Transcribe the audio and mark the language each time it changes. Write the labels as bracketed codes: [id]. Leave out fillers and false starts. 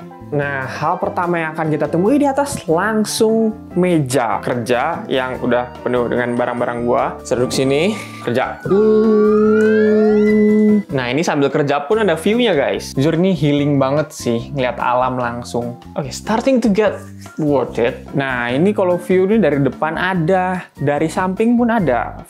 [id] Nah, hal pertama yang akan kita temui di atas langsung meja kerja yang udah penuh dengan barang-barang gua. Duduk sini, kerja. Nah, ini sambil kerja pun ada view-nya, guys. Jujur ini healing banget sih, ngeliat alam langsung. [en] Oke, starting to get worth it. [id] Nah, ini kalau view ini dari depan ada, dari samping pun ada.